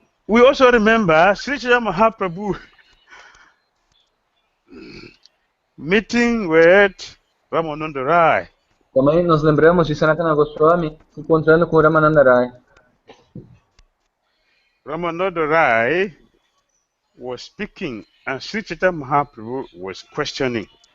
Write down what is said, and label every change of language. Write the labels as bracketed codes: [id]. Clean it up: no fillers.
[en] We also remember Sri Chaitanya Mahaprabhu meeting with Ramananda Rai. [pt] Também nos lembramos de Sanatana Goswami se encontrando com Ramananda Rai. [en] Ramananda Rai was speaking and Sri Chaitanya Mahaprabhu was questioning.